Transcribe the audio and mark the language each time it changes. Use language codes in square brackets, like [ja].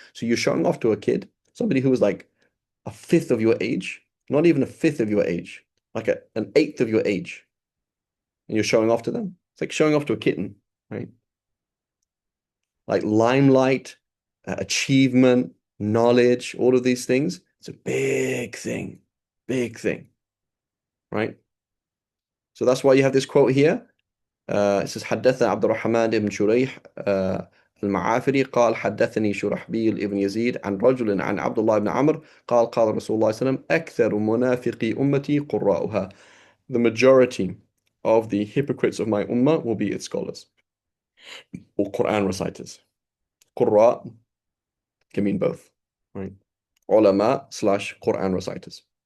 [en] So you're showing off to a kid, somebody who was like a fifth of your age, not even a fifth of your age, like an eighth of your age. And you're showing off to them. It's like showing off to a kitten, right? Like limelight, achievement, knowledge, all of these things. It's a big thing. Big thing, right? So that's why you have this quote here. It says [ar] حدثنا عبد الرحمن بن شريح المعافري قال حدثني شرحبيل ابن يزيد عن رجل عن عبد الله بن عمرو قال قال رسول الله صلى الله عليه وسلم أكثر منافقي أمتي قراؤها. [en] The majority of the hypocrites of my ummah will be its scholars or Quran reciters. Qurra can mean both, right? Ulama / Quran reciters.